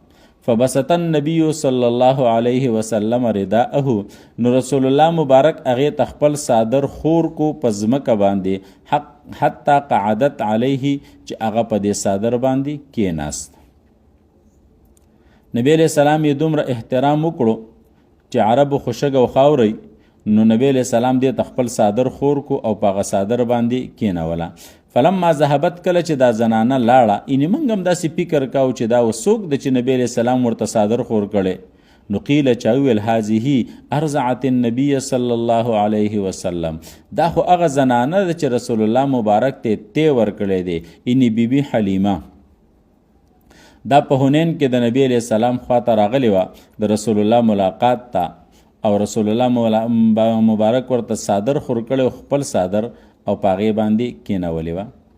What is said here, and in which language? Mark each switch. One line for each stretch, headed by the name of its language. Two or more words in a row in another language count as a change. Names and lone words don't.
Arabic: فبسط النبي صلی الله علیه وسلم رداءه،
Pashto: نو رسول الله مبارک هغې ته خپل صادر خور کو په ځمکه باندې
Arabic: حتی قعدت علیه،
Pashto: چې هغه په دې صادر باندې کېناست. نبی
Arabic: علیہ السلام
Pashto: یې دومره احترام وکړو چې عربو خو شګه و خاورئ، نو نبی
Arabic: علیہ السلام
Pashto: دې ته خپل صادر خور کو او په هغه صادر باندې کېنوله.
Arabic: فلما ذهبت،
Pashto: کله چې دا زنانه لاړه، یعنې موږ هم داسې فکر کوو چې دا څوک د چې نبی
Arabic: علیہ السلام
Pashto: ورته صادر خور کړی، نو قیله چا وویل
Arabic: هذه ارضعت النبي صلی الله علیه وسلم،
Pashto: دا خو هغه زنانه ده چې رسول الله مبارک ته تی ورکړی دی، یعنې بیبي حلیمه. دا په حنین کې د نبی
Arabic: علیہ السلام
Pashto: خواته راغلی وه د رسول الله ملاقات ته، او رسول الله مبارک ورته صادر خور کړی، خپل صادر او په هغې باندې کېنولې وه.